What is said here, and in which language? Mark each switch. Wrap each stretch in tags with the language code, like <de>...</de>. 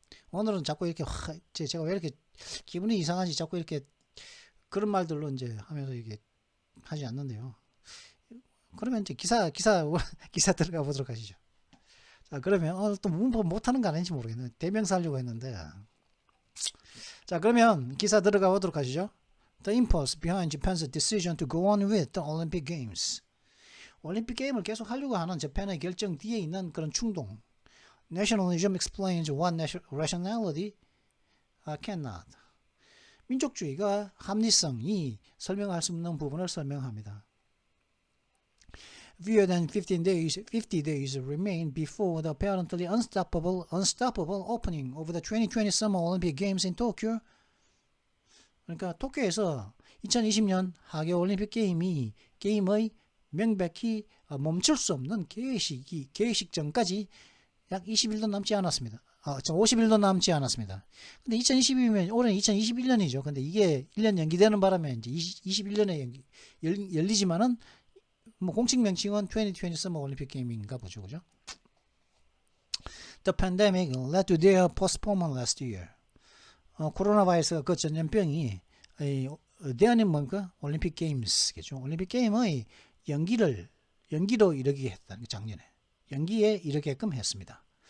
<ko>오늘은 자꾸 이렇게 제가 왜 이렇게 기분이 이상한지 자꾸 이렇게 그런 말들로 이제 하면서 이게 하지 않는데요. 그러면 이제 기사 들어가 보도록 하시죠. 자, 그러면 또 문법 못하는 거 아닌지 모르겠네. 대명사 하려고 했는데. 자, 그러면 기사 들어가 보도록 하시죠.</ko> <en>The impulse behind Japan's decision to go on with the Olympic Games.</en> <ko>올림픽 게임을 계속 하려고 하는 재팬의 결정 뒤에 있는 그런 충동.</ko> <en>Nationalism explains what rationality cannot.</en> <ko>민족주의가 합리성이 설명할 수 없는 부분을 설명합니다.</ko> <en>Fewer than 50 days remain before the apparently unstoppable opening of the 2020 Summer Olympic Games in Tokyo.</en> <ko>그러니까 도쿄에서 2020년 하계 올림픽 게임의 명백히 멈출 수 없는 개회식 전까지 약 20일도 남지 않았습니다. 50일도 남지 않았습니다. 근데 2022면 올해는 2021년이죠. 근데 이게 1년 연기되는 바람에 이제 21년에 열리지만은 뭐 공식 명칭은 2020 Summer Olympic Game인가 보죠, 그죠?</ko> <en>The pandemic led to their postponement last year.</en> <ko>코로나 바이러스가 그 전염병이 대안이 뭡니까? 올림픽 게임스겠죠. 올림픽 게임의 연기로 이르게 했다. 작년에 연기에 이르게끔 했습니다.</ko>